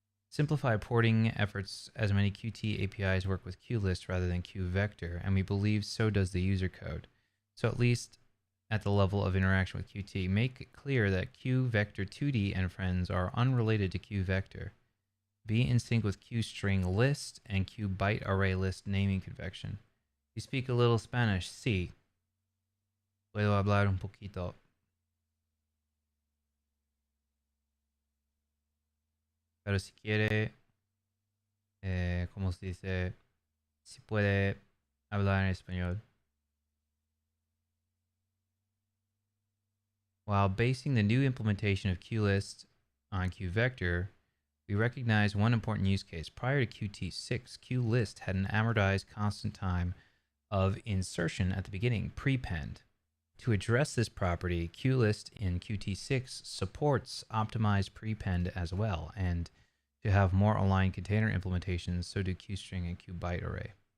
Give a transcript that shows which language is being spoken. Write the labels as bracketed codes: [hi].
[en] Simplify porting efforts as many Qt APIs work with QList rather than QVector, and we believe so does the user code. So at least at the level of interaction with Qt, make it clear that QVector2D and friends are unrelated to QVector. Be in sync with QString list and QByte array list naming convention. You speak a little Spanish? [es] Sí. Puedo hablar un poquito. Pero si quiere, ¿cómo se dice? Si puede hablar en español. [en] While basing the new implementation of QList on QVector, we recognize one important use case. Prior to Qt6, QList had an amortized constant time of insertion at the beginning, prepend. To address this property, QList in Qt6 supports optimized prepend as well, and to have more aligned container implementations, so do QString and QByte array.